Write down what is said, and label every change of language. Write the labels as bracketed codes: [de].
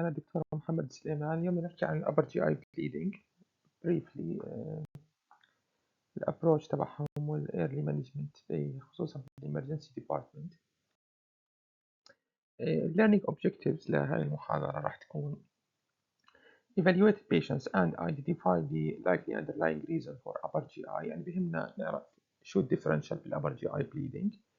[ar] أنا الدكتور محمد سليمان. اليوم نحكي عن الأبر جي آي بليدنج بريفلي، الأبروش تبعهم والإيرلي مانجمنت خصوصا في الإمرجنسي ديبارتمنت. [en] الليرنينج أوبجكتيفز [ar] لهذه المحاضرة راح تكون [en] evaluate patients and identify the likely underlying reason for upper GI. [ar] يعني بهمنا نعرف شو الديفرنشال بالأبر جي آي bleeding.